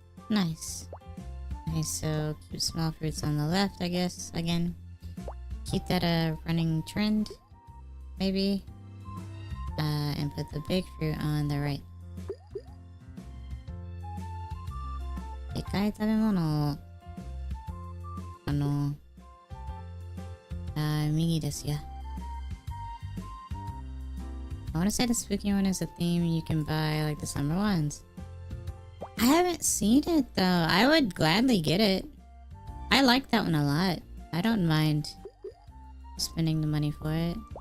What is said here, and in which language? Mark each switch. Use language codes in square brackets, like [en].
[en] Nice. Okay, so keep small fruits on the left, I guess, again. Keep that a running trend, maybe. And put the big fruit on the right. [ja] でかい食べ物右ですよ。 [en] I want to say the spooky one is a theme you can buy like the summer ones. I haven't seen it though. I would gladly get it. I like that one a lot. I don't mind spending the money for it.